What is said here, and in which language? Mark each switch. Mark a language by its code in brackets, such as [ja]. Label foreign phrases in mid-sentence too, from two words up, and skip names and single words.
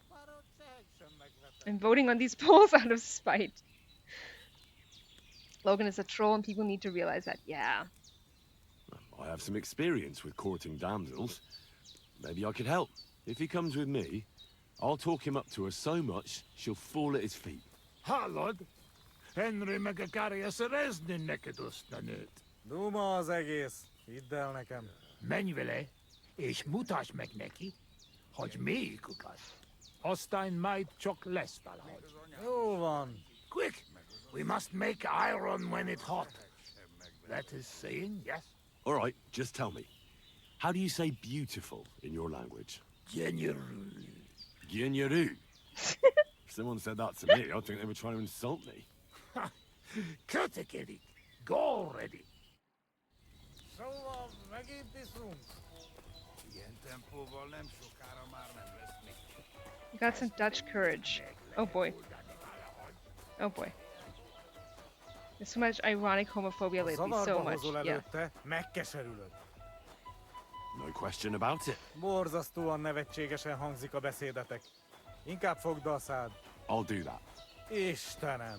[en] I'm voting on these polls out of spite. Logan is a troll and people need to realize that. Yeah. I have some experience with courting damsels. Maybe I could help. If he comes with me, I'll talk him up to her so much, she'll fall at his feet. [hu] Hallod? Henry meg akarja szerezni neked azt a nőt. Duma az egész. Hidd el nekem. Menj vele, és mutasd meg neki, hogy melyiket. Aztán majd csak lesz valahogy. Jó van. [en] Quick, we must make iron when it's hot. That is saying, yes? All right, just tell me. How do you say beautiful in your language? General. Gyenyaru. If someone said that to me, I'd think they were trying to insult me. Kötekedik. Go already. [hu] Szóval megint iszunk. Ilyen tempóval nem sokára már nem lesz még. [en] You got some Dutch courage. Oh boy. Oh boy. There's so much ironic homophobia lately. So [hu] Zavarba [en] much. [hu] hozol [en] Yeah. [hu] előtte, megkeserülöd. [en] No question about it. [hu] Borzasztóan nevetségesen hangzik a beszédetek. Inkább fogd a szád. [en] I'll do that. [hu] Istenem!